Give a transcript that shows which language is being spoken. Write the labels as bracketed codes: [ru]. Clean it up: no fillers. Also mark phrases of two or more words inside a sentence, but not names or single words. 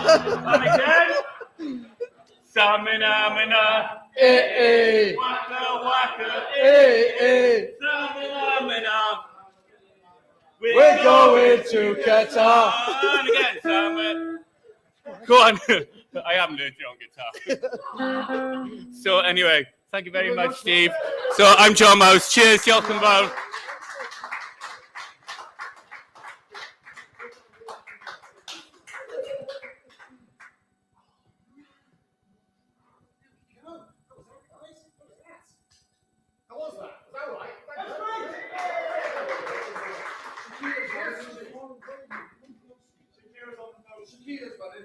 [en] And again, samina-mina, hey hey, waka waka, hey hey, samina-mina, we're going to Qatar. And again, samina. Go on, I haven't learned it on guitar. So anyway. Thank you very much, Steve. So I'm John Mouse. Cheers, [cy] Diolch yn fawr. [en] How was that? Was that all right? Shakira's buddy.